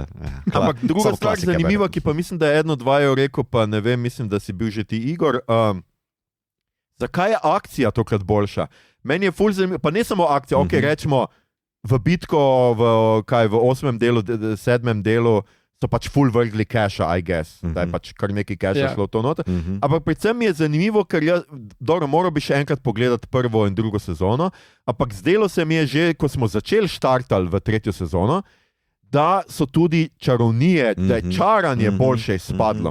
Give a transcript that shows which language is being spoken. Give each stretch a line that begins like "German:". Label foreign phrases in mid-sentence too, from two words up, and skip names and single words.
Slovenian: Ampak druga stvar zanimiva, ki pa mislim, da je 1-2 rekel, pa ne vem, mislim, da si bil že ti Igor, zakaj je akcija tokrat boljša? Meni je ful zanimivo, pa ne samo akcija, rečemo, v bitko v 8. delu, 7. delu so pač full vrgli cache,
English: I guess,
Slovenian: da je pač kar nekaj cache šlo v to noter. Ampak predvsem mi je zanimivo, ker moral bi še enkrat pogledati 1. in 2. sezono, ampak zdelo se mi je že, ko smo začeli štartali v 3. sezono, da so tudi čarovnije, da je čaranje boljše izpadlo.